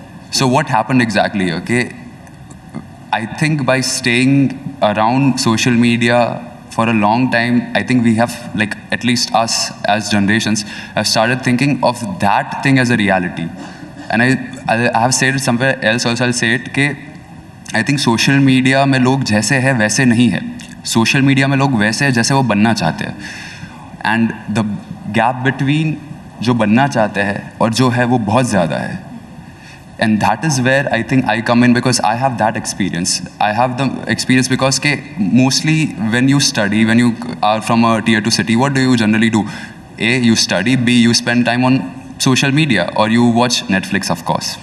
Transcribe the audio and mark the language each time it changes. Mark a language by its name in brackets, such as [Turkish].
[English] So what happened exactly, okay? I think by staying around social media for a long time, I think we have, like, at least us as generations, have started thinking of that thing as a reality. And I have said it somewhere else also, I'll say it, कि I think social media [Hindi] में लोग जैसे है वैसे नहीं है. Social media में लोग वैसे है जैसे वो बनना चाहते हैं. [English] And the gap between [Hindi] जो बनना चाहते हैं और जो है वो बहुत ज़्यादा है. [English] And that is where I think I come in, because I have that experience. I have the experience because mostly when you study, when you are from a tier 2 city, what do you generally do? A, you study. B, you spend time on social media, or you watch Netflix, of course.